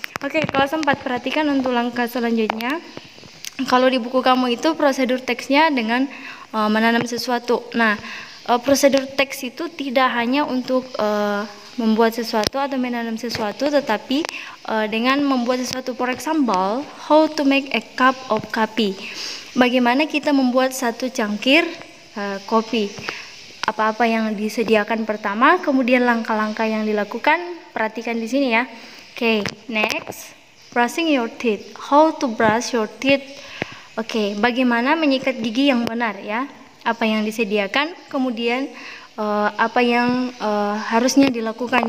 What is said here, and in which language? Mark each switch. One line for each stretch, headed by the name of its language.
Indonesian: Oke, kelas 4, perhatikan untuk langkah selanjutnya. Kalau di buku kamu itu prosedur teksnya dengan menanam sesuatu. Nah, prosedur teks itu tidak hanya untuk membuat sesuatu atau menanam sesuatu, tetapi dengan membuat sesuatu.
English: For example, how to make a cup of coffee.
Indonesian: Bagaimana kita membuat satu cangkir kopi. Apa-apa yang disediakan pertama, kemudian langkah-langkah yang dilakukan. Perhatikan di sini, ya.
English: Okay, next, brushing your teeth. How to brush your teeth?
Indonesian: Oke, bagaimana menyikat gigi yang benar ya? Apa yang disediakan, kemudian apa yang harusnya dilakukan.